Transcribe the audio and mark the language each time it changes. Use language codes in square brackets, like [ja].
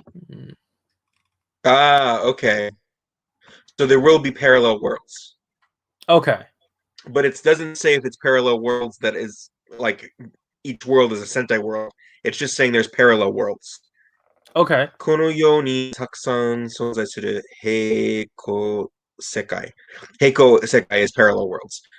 [en] Mm. okay. So there will be parallel worlds. Okay. But it doesn't say if it's parallel worlds that is like each world is a Sentai world. It's just saying there's parallel worlds. Okay. [ja] このようにたくさん存在する平行世界。 [en] 平行世界 is parallel worlds.